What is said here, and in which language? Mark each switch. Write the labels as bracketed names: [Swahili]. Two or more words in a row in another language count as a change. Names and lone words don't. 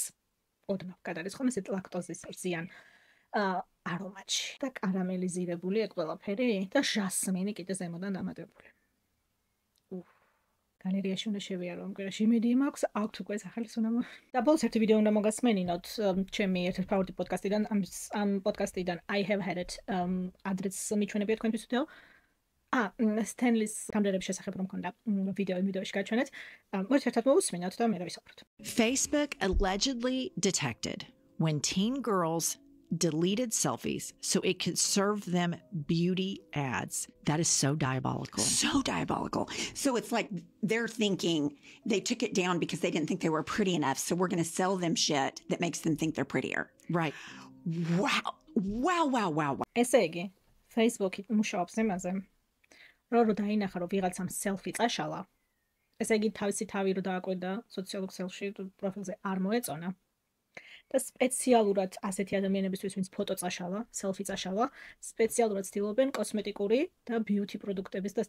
[Georgian] ოდნავ გადარიცხომ ესეთ ლაქტოზის რძიან არომატში და კარამელიზირებული ეგ ყველაფერი და ჟასმინი კიდე ზემოდან დამატებული. გალერეაში უნდა შევიარო ამ კვირაში, იმედი მაქვს, აქვთ უკვე ახალი სუნამო. და ბოლოს ერთი ვიდეო უნდა მოგასმენინოთ ჩემი ერთ-ერთი ფავორიტი პოდკასტიდან, ამ პოდკასტიდან [English] I have had it [Georgian] ადრეც მიჩვენებია თქვენთვის ვიდეო. Stanley-ს კამერების შესახებ რომ მქონდა ვიდეოში გაჩვენეთ. მოდი ერთად მოვუსმინოთ და მე რა ვისაუბროთ. [English] Facebook allegedly detected when teen girls deleted selfies so it could serve them beauty ads. That is so diabolical. So diabolical. So it's like they're thinking they took it down because they didn't think they were pretty enough. So we're going to sell them shit that makes them think they're prettier. Right. Wow. [Georgian] ესე იგი, Facebook-ი მუშაობს იმაზე, რომ დაინახა, რომ ვიღაცამ selfie წაშალა. ესე იგი, თავისი თავი რო დააკვირდა სოციალურ ქსელში, პროფილზე არ მოეწონა. და სპეციალურად ასეთი ადამიანებისთვის, ვინც ფოტო წაშალა, selfie წაშალა, სპეციალურად ცდილობენ კოსმეტიკური და beauty პროდუქტების და